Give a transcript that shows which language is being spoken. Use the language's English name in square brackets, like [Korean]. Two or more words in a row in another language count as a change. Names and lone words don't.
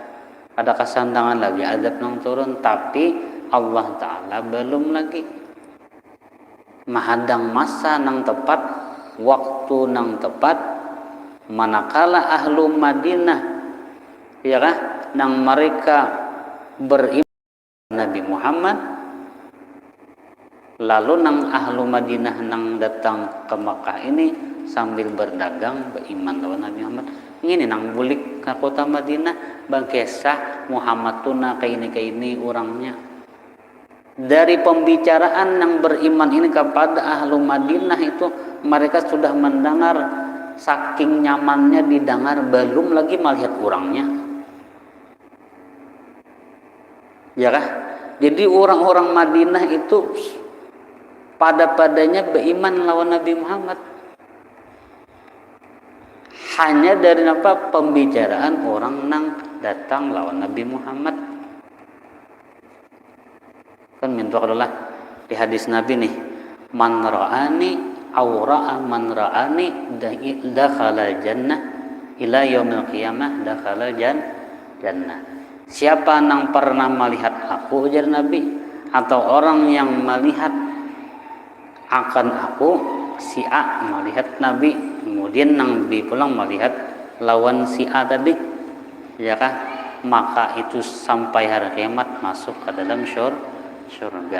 [Banjar] Ada kesandangan lagi azab nang turun, tapi Allah Ta'ala belum lagi mahadang masa nang tepat, waktu nang tepat, manakala ahlu Madinah, ya kah, nang mereka beriman Nabi Muhammad, lalu nang ahlu Madinah nang datang ke Makkah ini sambil berdagang beriman lawan Nabi Muhammad. Ini nang bulik ke kota Madinah, bang kesah Muhammad tuna kayak ini orangnya. Dari pembicaraan yang beriman ini kepada ahlu Madinah itu, mereka sudah mendengar, saking nyamannya didengar, belum lagi melihat orangnya, ya kah? Jadi orang-orang Madinah itu pada-padanya beriman lawan Nabi Muhammad. Hanya dari apa pembicaraan orang nang datang lawan Nabi Muhammad. Kan minta adalah di hadis Nabi nih, [Arabic] من رآني أو رأى من رآني دخل الجنة إلى يوم القيامة دخل الجنة. [Banjar] Siapa nang pernah melihat aku, ujar Nabi, atau orang yang melihat akan aku, si A melihat Nabi, kemudian Nabi pulang melihat lawan si A tadi, ya kah? Maka itu sampai hari kiamat masuk ke dalam surga.